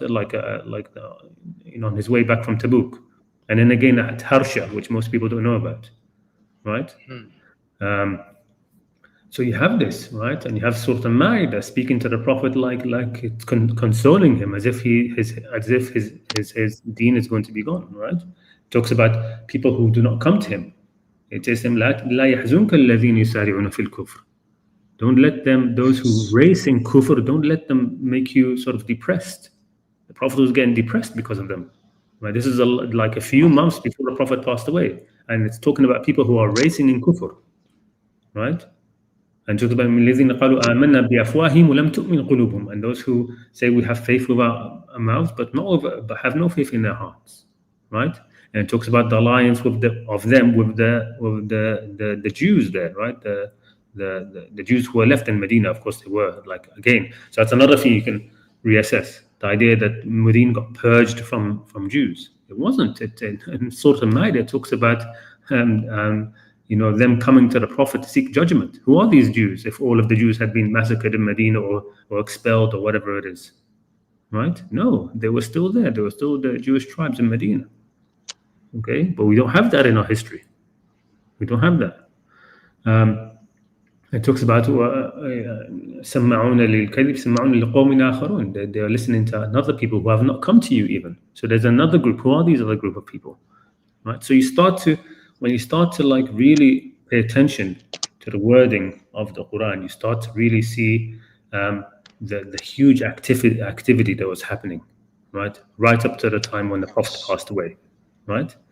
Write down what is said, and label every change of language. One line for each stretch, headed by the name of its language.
English: On his way back from Tabuk, and then again at Harsha, which most people don't know about, right? So you have this, right? And you have Surah Al-Ma'idah speaking to the Prophet like it's consoling him as if his deen is going to be gone, right? It talks about people who do not come to him. It says them,
Arabic: لا يحزنك الذين يسارعون في الكفر.
English: Don't let them, those who race in kufr, don't let them make you sort of depressed. The Prophet was getting depressed because of them. Right? This is like a few months before the Prophet passed away. And it's talking about people who are racing in kufr, right? And talks about
Arabic: الذين قالوا آمنا بأفواههم ولم تؤمن قلوبهم,
English: and those who say we have faith with our mouths but have no faith in their hearts, right? And it talks about the alliance of them with the Jews there, right? The Jews who were left in Medina, of course they were, like, again. So that's another thing you can reassess. The idea that Medina got purged from Jews. It wasn't. In Surah Al-Ma'idah, it talks about them coming to the Prophet to seek judgment. Who are these Jews if all of the Jews had been massacred in Medina or expelled or whatever it is, right? No, they were still there. There were still the Jewish tribes in Medina. Okay, but we don't have that in our history. We don't have that. It talks about
Arabic: سَمَّعُونَ لِلْكَذِبِ سَمَّعُونَ لِقَوْمٍ آخَرُونَ.
English: They are listening to other people who have not come to you even. So there's another group. Who are these other group of people? Right. So when you start to like really pay attention to the wording of the Quran, you start to really see the huge activity that was happening, right up to the time when the Prophet passed away, right?